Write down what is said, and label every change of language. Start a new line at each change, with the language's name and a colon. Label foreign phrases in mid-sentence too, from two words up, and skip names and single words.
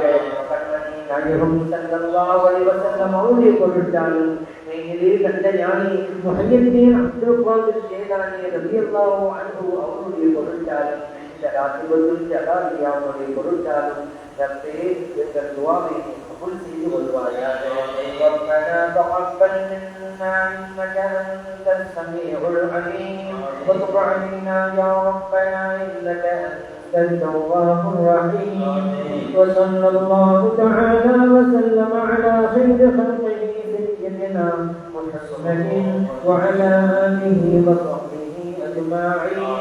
Tamil: கண்மணி நாயகம்
Arabic: صلى الله عليه وسلم
Tamil: அவருடைய பொருட்டாலும் மேலே கண்ட ஞானி முஹய்யித்தீன் அப்துல் காதிர் ஜீலானி
Arabic: رضي الله عنه
Tamil: அவருடைய பொருட்டாலும் இந்த ராத்திபத்துல் ஜலாலியாவுடைய பொருட்டாலும் ரப்பே, எங்கள் துஆவை கபூல் செய்து கொள்வாயாக.
Arabic: ربنا تقبل منا إنك أنت السميع العليم وتب علينا يا ربنا إنك التواب الرحيم. وصلى الله تعالى وسلم على خير خلقه سيدنا محمد وعلى آله وصحبه أجمعين.